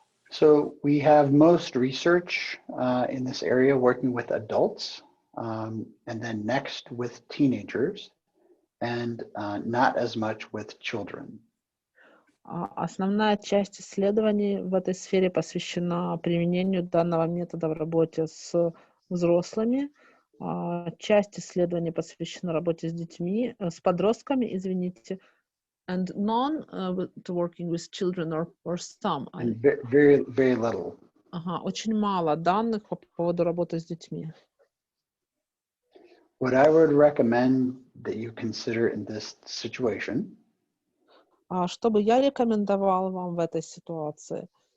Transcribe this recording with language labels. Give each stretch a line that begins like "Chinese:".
English: So we have most research in this area working with adults, and then next with teenagers, and not as much with children.
Russian: Основная часть исследований в этой сфере посвящена применению данного метода в работе с взрослыми. Часть исследований посвящена работе с детьми, с подростками, извините,
English: and none to working with children or some. And very, very little.
Russian: Очень мало данных по поводу работы с детьми.
English: What I would recommend that you consider in this situation
Russian: Что бы я рекомендовал вам в этой ситуации?